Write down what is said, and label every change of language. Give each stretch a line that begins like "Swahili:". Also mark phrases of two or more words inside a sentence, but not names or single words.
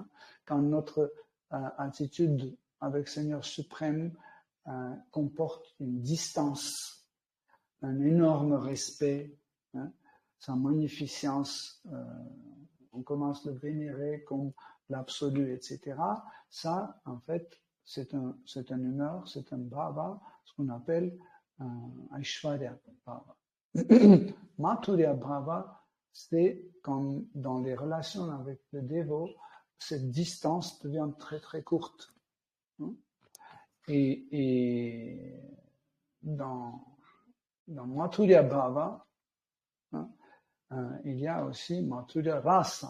French: Quand notre attitude avec Seigneur suprême comporte une distance, un énorme respect, hein, sa magnificence, on commence à le vénérer comme l'absolu, etc. Ça, en fait, c'est une humeur, c'est un bhava, ce qu'on appelle
Sanskrit: Aishwarya bhava. Mathurya bhava,
French: c'est comme dans les relations avec le dévot, cette distance devient très très courte. Et dans
Sanskrit: Mathurya bhava,
French: il y a aussi
Sanskrit: Mathurya rasa.